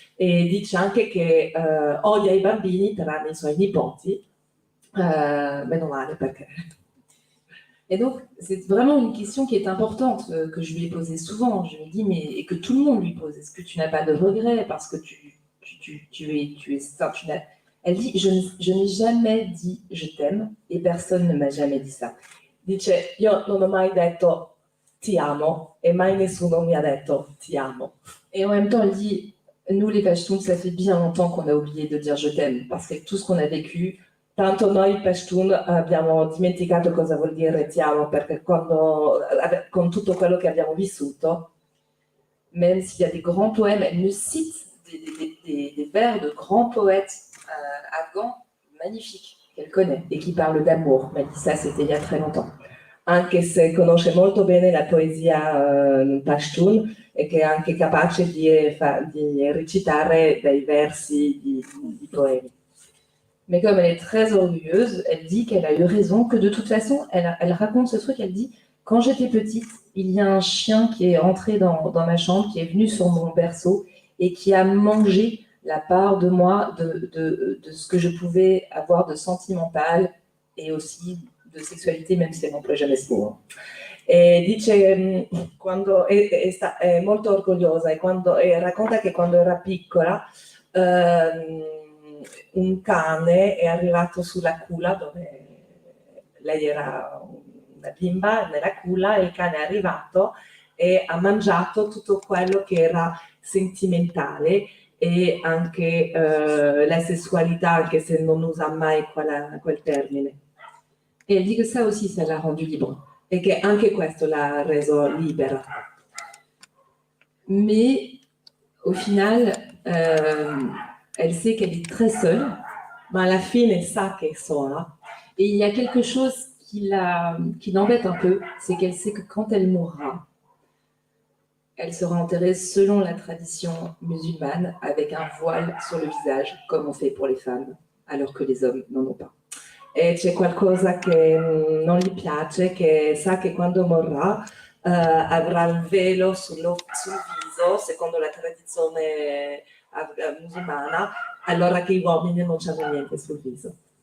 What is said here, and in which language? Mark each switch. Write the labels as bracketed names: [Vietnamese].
[Italian] E dice anche che odia i bambini tranne i suoi nipoti, meno male perché... [French] Et donc, c'est vraiment une question qui est importante, que je lui ai posée souvent. Je lui dis, mais, et que tout le monde lui pose, est-ce que tu n'as pas de regrets parce que tu es ça, Elle dit, je n'ai jamais dit je t'aime et personne ne m'a jamais dit ça. [Italian] Dice, io non ho mai detto ti amo e mai nessuno mi ha detto ti amo. [French] Et en même temps, elle dit, nous les Pashtuns, ça fait bien longtemps qu'on a oublié de dire je t'aime parce que tout ce qu'on a vécu, [Italian] tanto noi Pashtun abbiamo dimenticato cosa vuol dire ti amo, perché quando, con tutto quello che abbiamo vissuto, [French] même s'il y a des grands poèmes, elle me cite des vers de grands poètes afghans magnifiques qu'elle connaît et qui parlent d'amour. Elle dit ça, c'était il y a très longtemps. [Italian] Anche se conosce molto bene la poesia Pashtun e che è anche capace di recitare dei versi di poemi. [French] Mais comme elle est très orgueilleuse, elle dit qu'elle a eu raison, que de toute façon, elle raconte ce truc, elle dit, quand j'étais petite, il y a un chien qui est entré dans ma chambre, qui est venu sur mon berceau et qui a mangé la part de moi, de ce que je pouvais avoir de sentimental et aussi de sexualité, même si elle n'emploie jamais ce mot. [Italian] E dice, quando è molto orgogliosa e racconta che quando era piccola un cane è arrivato sulla culla dove lei era una bimba, nella culla, e il cane è arrivato e ha mangiato tutto quello che era sentimentale e anche la sessualità, anche se non usa mai quel termine. [French] Et elle dit que ça aussi, ça l'a rendue libre. [Italian] E che anche questo l'ha reso libera. [French] Mais au final, elle sait qu'elle est très seule. [Italian] Ma alla fine sa che è sola. [French] Et il y a quelque chose qui l'embête un peu, c'est qu'elle sait que quand elle mourra, elle sera enterrée selon la tradition musulmane avec un voile sur le visage, comme on fait pour les femmes, alors que les hommes n'en ont pas. [Italian] E c'è qualcosa che non gli piace, che sa che quando morrà avrà il velo sul viso, secondo la tradizione musulmana, allora che gli uomini non c'hanno niente sul viso.